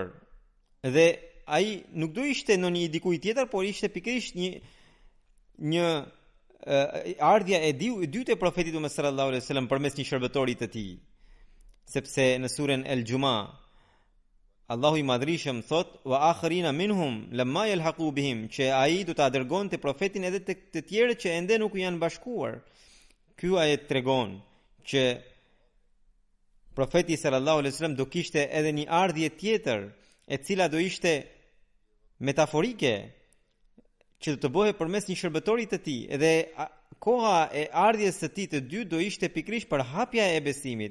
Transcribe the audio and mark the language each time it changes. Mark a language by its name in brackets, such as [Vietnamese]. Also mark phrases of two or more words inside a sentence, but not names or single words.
[Albanian] Dhe ai nuk do ishte në një dikuj tjetër, por ishte pikërisht një ardhja e dytë e profetit Muhammed [Arabic] صلى الله عليه وسلم [Albanian] përmes një shërbëtori të tij. Sepse në surën El-Juma Allahu i Madhrishëm thot [Arabic] وآخرين منهم لما يلحقوا بهم, [Albanian] që ai do ta dërgonte profetin edhe tek të tjerët që ende nuk janë bashkuar. Ky ajet tregon që profeti [Arabic] صلى الله عليه وسلم [Albanian] do kishte edhe një ardhje tjetër, e cila do ishte metaforike, që do të bëhe përmes një shërbëtori të tij, edhe koha e ardhjes së tij të dy do ishte pikërisht për hapja e besimit.